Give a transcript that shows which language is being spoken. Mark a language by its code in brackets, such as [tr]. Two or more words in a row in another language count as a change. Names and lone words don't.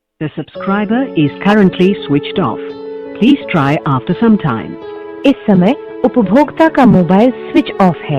[en] The subscriber is currently switched off. Please try after some time. [hi] इस समय उपभोक्ता का [en] mobile switch off [hi] है।